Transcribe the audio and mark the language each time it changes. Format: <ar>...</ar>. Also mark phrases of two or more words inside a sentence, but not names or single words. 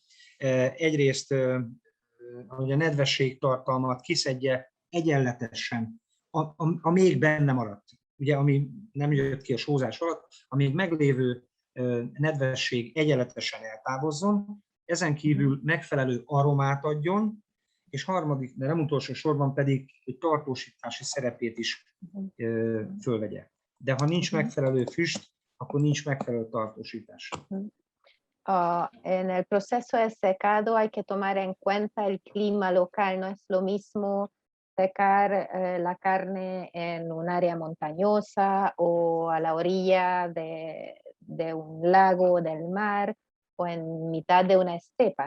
<hu>Egyrészt, hogy a nedvességtartalmat kiszedje egyenletesen, a még benne maradt, ugye, ami nem jött ki a sózás alatt, a még meglévő nedvesség egyenletesen eltávozzon, ezen kívül megfelelő aromát adjon, és harmadik, de nem utolsó sorban pedig egy tartósítási szerepét is fölvegye. De ha nincs megfelelő füst, akkor nincs megfelelő tartósítás.</hu> <es>En el proceso de secado hay que tomar en cuenta el clima local, no es lo mismo secar la carne en un área montañosa o a la orilla de un lago o del mar o en mitad de una estepa.</es>